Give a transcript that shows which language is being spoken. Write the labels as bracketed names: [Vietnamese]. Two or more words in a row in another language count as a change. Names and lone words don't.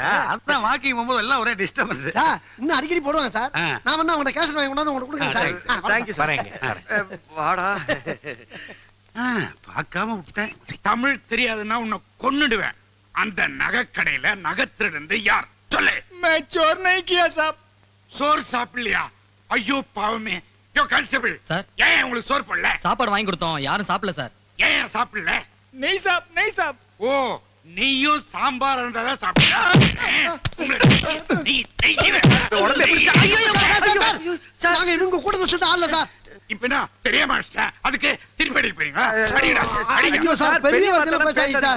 [Tamil] அதான் வாக்கிங் போகும்போது எல்லாம் ஒரே டிஸ்டர்பன்ஸ். சார் இன்னும் அடிக்கடி போடுவாங்க சார். ஆ. நான் வேணா உங்க கேசட் வாங்கி கொண்டாந்து உங்களுக்கு கொடுங்க சார். [English] Thank you sir. [Tamil] வரேங்க. வாடா. பார்க்காம விட்டேன். தமிழ் தெரியாதுன்னா உன்னை கொன்னுடுவேன். அந்த நகைக்கடையில நகத்திலிருந்து யார் சொல்லு? [Hindi] चोर नहीं किया साहब। [Tamil] சோறு சாப்பிடலையா? ஐயோ பாவமே. யோ கான்ஸ்டபிள் சார். ஏன் உங்களுக்கு சோறு போடல? சாப்பாடு வாங்கி கொடுத்தோம், யாரும் சாப்பிடல சார். ஏன் சாப்பிடல? [Hindi] नहीं साहब, नहीं साहब। [Tamil] ஓ, நீயும் சாம்பார் இருந்தா சாப்பிடல. நாங்க இவங்க கூட சொல்லிட்டு ஆளல சார். இப்ப என்ன தெரியாம அதுக்கு திருப்பி அடிக்க போறீங்க? அடிடா, அடிங்க. ஐயோ சார், பெரிய வார்த்தையில பேசாதீங்க சார்.